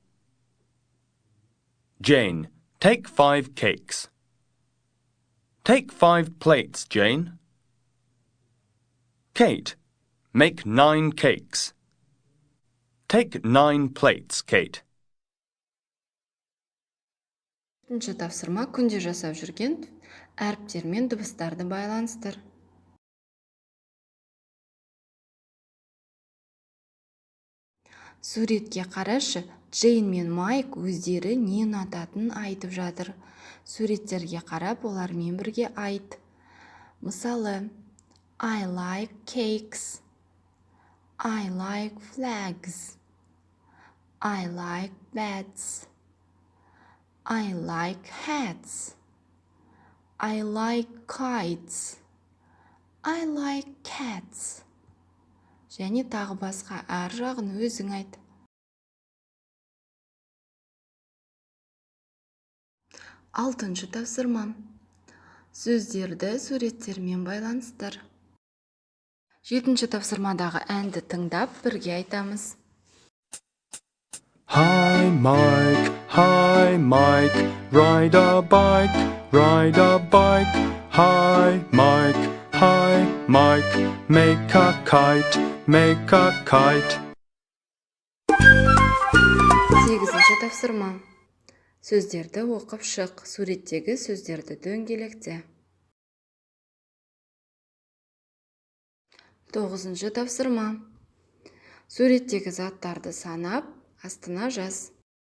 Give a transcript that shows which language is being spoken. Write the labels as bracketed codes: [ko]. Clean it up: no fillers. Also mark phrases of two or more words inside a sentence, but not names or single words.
[en] Jane, take 5 cakes. Take 5 plates, Jane. Kate, make 9 cakes. Take 9 plates, Kate. [kk] Үшінші тапсырма. Күнде жасап жүрген әріптер мен дыбыстарды байланыстыр. Суретке қарашы, Джейн мен Майк өздері не ұнататынын айтып жатыр. Суреттерге қарап, олармен бірге айт. Мысалы, [en] I like cakes. I like flags. I like beds. I like hats. I like kites. I like cats. [kk] Және тағы басқа әр жағын өзің айт. Алтыншы тапсырма. Сөздерді суреттермен байланыстыр. Жетінші тапсырмадағы әнді тыңдап бірге айтамыз. [en] Hi, Mike, ride a bike, ride a bike. Hi, Mike, make a kite, make a kite. [kk] Сегізінші тапсырма. Сөздерді оқып шық, суреттегі сөздерді дөңгелекте. Тоғызыншы тапсырма. Суреттегі заттарды санап, астына жаз.